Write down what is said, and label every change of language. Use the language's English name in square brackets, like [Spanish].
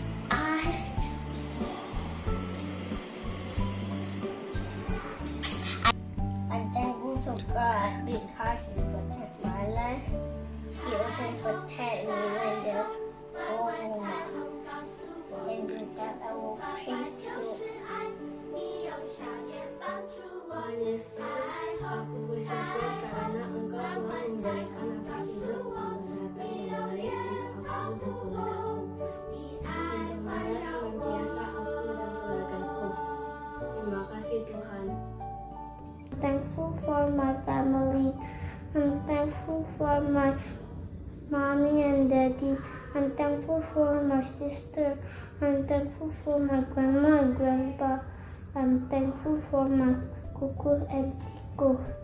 [English] I'm thankful to God because He protect my life. He also protect me when there's storm. And with that, I will praise You. [Indonesian] Tuhan Yesus, aku bersyukur karena Engkau telah memberikan nafas hidup dan kesehatan yang baik untuk aku dan keluargaku. Jaga senantiasa aku dan keluargaku. Terima kasih Tuhan. [English] I'm thankful for my family. I'm thankful for my mommy and daddy. I'm thankful for my sister. I'm thankful for my grandma and grandpa. I'm thankful for my cuckoo and tico.